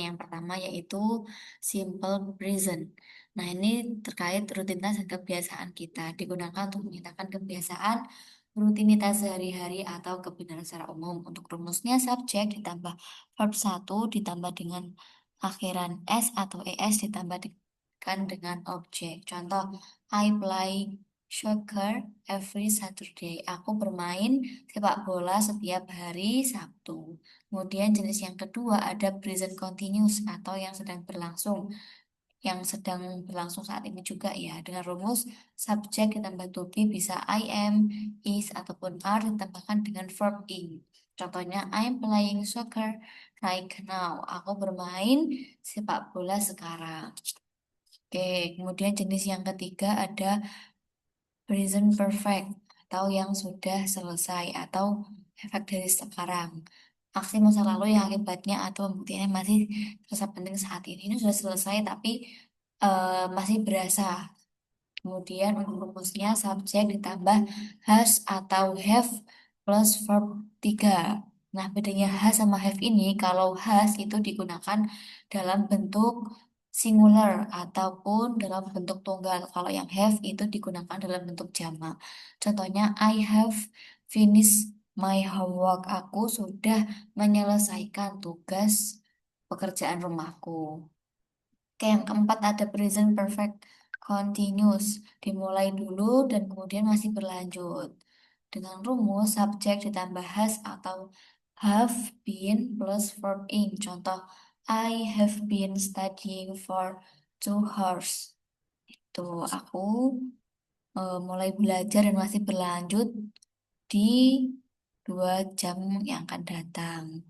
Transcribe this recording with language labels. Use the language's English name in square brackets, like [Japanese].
[Indonesian] Yang pertama yaitu simple present. Nah, ini terkait rutinitas dan kebiasaan kita, digunakan untuk menyatakan kebiasaan rutinitas sehari-hari atau kebenaran secara umum. Untuk rumusnya subjek ditambah verb satu ditambah dengan akhiran s atau es ditambahkan dengan objek. [English] Contoh, I play soccer every Saturday. [Indonesian] Aku bermain sepak bola setiap hari Sabtu. Kemudian jenis yang kedua ada present continuous atau yang sedang berlangsung. Yang sedang berlangsung saat ini juga ya. Dengan rumus subjek ditambah to be bisa I am, is, ataupun are ditambahkan dengan verb in. [English] Contohnya, I'm playing soccer right now. [Indonesian] Aku bermain sepak bola sekarang. Oke, kemudian jenis yang ketiga ada present perfect atau yang sudah selesai atau efek dari sekarang. Aksi masa lalu yang akibatnya atau pembuktiannya masih terasa penting saat ini sudah selesai tapi masih berasa. Kemudian untuk rumusnya subjek ditambah has atau have plus verb 3. Nah, bedanya has sama have ini, kalau has itu digunakan dalam bentuk singular ataupun dalam bentuk tunggal. Kalau yang have itu digunakan dalam bentuk jamak. [English] Contohnya, I have finished my homework. [Indonesian] Aku sudah menyelesaikan tugas pekerjaan rumahku. Oke, yang keempat ada present perfect continuous. Dimulai dulu dan kemudian masih berlanjut. Dengan rumus subjek ditambah has atau have been plus verb in. [English] Contoh, I have been studying for 2 hours. [Indonesian] Tuh, aku mulai belajar dan masih berlanjut di 2 jam yang akan datang.